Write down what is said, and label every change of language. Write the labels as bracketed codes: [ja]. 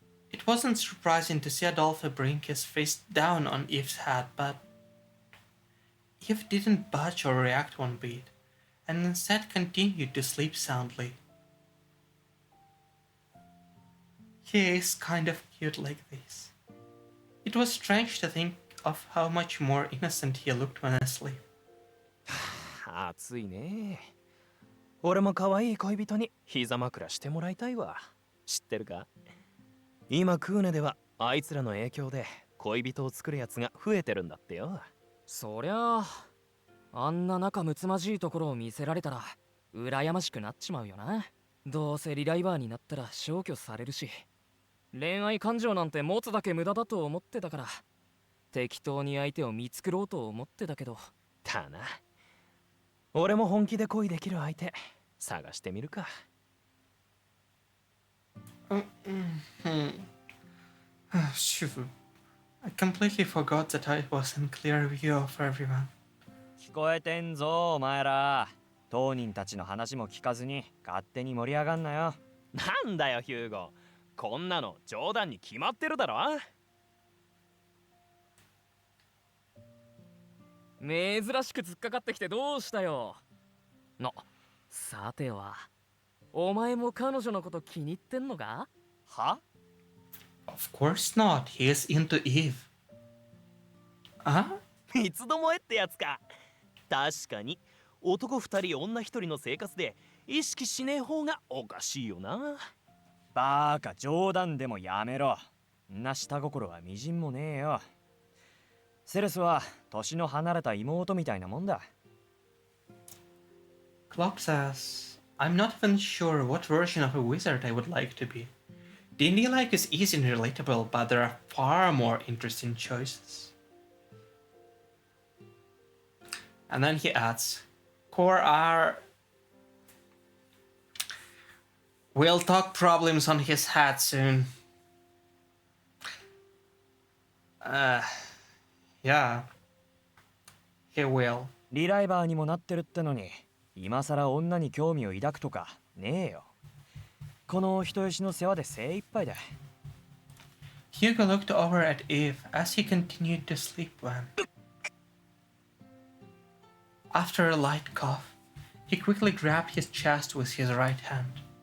[en] It wasn't surprising to see Adolphe bring his face down on Eve's head, but Eve didn't budge or react one bit, and instead continued to sleep soundly. He is kind of cute like this. It was strange to think of how much more innocent he looked when asleep. [ja] 暑いね。俺も可愛い恋人に膝枕してもらいたいわ。知ってるか？今クーネではあいつらの影響で恋人を作るやつが増えてるんだってよ。そりゃあんな仲睦まじいところを見せられたら羨ましくなっちまうよな。どうせリライバーになったら消去されるし、恋愛感情なんて持つだけ無駄だと思ってたから適当に相手を見繕おうと思ってたけど。だな。俺も本気で恋できる相手探してみるか。 [en] Shoot. I completely forgot that I was in clear view of everyone. [ja] 聞こえてんぞお前ら。当人たちの話も聞かずに勝手に盛り上がんなよ。なんだよヒューゴ。こんなの冗談に決まってるだろ。珍しく突っかかってきてどうしたよ。さてはお前も彼女のこと気に入ってんのか？は？ [en] Of course not. He is into Eve. [ja] 三つどもえってやつか。確かに男二人女一人の生活で意識しねえ方がおかしいよな。バーカ、冗談でもやめろ。んな下心はみじんもねえよ。セレスは年の離れた妹みたいなもんだ。 [en] Clock says, I'm not even sure what version of a wizard I would like to be. D&D like is easy and relatable, but there are far more interesting choices. And then he adds, Core R will talk problems on his head soon. Yeah, he will. [ja] リライバーにもなってるってのに、今さら女に興味を抱くとかねえよ。この人吉の世話で精一杯だ。 [en] Hugo looked over at Eve as he continued to sleep when, after a light cough, He quickly grabbed his chest with his right hand.